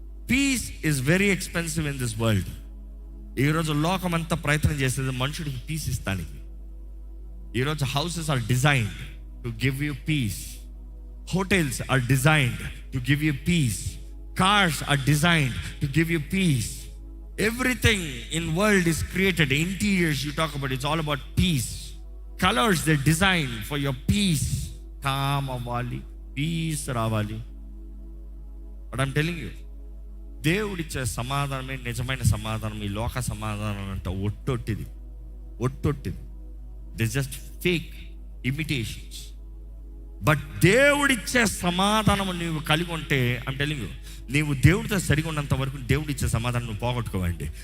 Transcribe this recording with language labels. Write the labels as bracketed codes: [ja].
[en] Peace is very expensive in this world. [te] ఈరోజు లోకం అంతా ప్రయత్నం చేసేది మనుషుడికి పీస్ ఇస్తానికి. [en] ఈరోజు houses are designed to give you peace, hotels are designed to give you peace, cars are designed to give you peace. Everything in world is created. Interiors you talk about, it's all about peace. Colors they design for your peace. [te] Calm avali, peace ravali. [en] But I'm telling you, [te] దేవుడిచ్చే సమాధానమే నిజమైన సమాధానం. ఈ లోక సమాధానం అంటే ఒట్టొట్టిది. [en] This just fake imitations. [te] But దేవుడిచ్చే సమాధానం నీవు కలిగి ఉంటే, [en] I'm telling you, [te] నీవు దేవుడితో సరిగా ఉన్నంత వరకు దేవుడిచ్చే సమాధానం నువ్వు పోగొట్టుకోవండి.